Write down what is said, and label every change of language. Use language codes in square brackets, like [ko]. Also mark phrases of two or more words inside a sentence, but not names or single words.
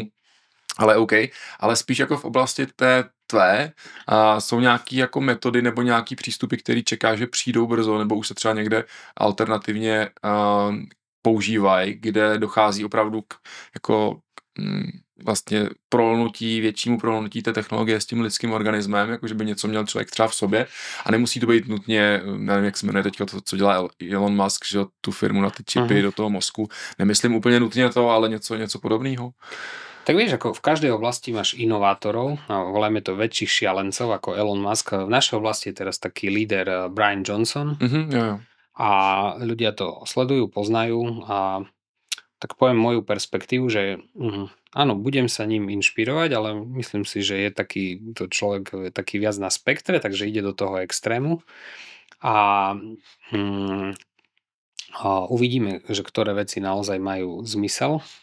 [cs] Ale OK, ale spíš jako v oblasti té tvé jsou nějaký jako metody nebo nějaký přístupy, který čeká, že přijdou brzo, nebo už se třeba někde alternativně používají, kde dochází opravdu k vlastně většímu prolnutí té technologie s tím lidským organismem, jakože by něco měl člověk třeba v sobě a nemusí to být nutně, nevím, jak se jmenuje teďka to, co dělá Elon Musk, že tu firmu na ty čipy do toho mozku. Nemyslím úplně nutně to, ale něco podobného. [sk] Tak vieš, ako v každej oblasti máš inovátorov, a voláme to väčších šialencov ako Elon Musk. V našej oblasti je teraz taký líder Brian Johnson [cs] Jo. [sk] a ľudia to sledujú, poznajú a tak poviem moju perspektívu, že áno, budem sa ním inšpirovať, ale myslím si, že je to človek je taký viac na spektre, takže ide do toho extrému a uvidíme, že ktoré veci naozaj majú zmysel.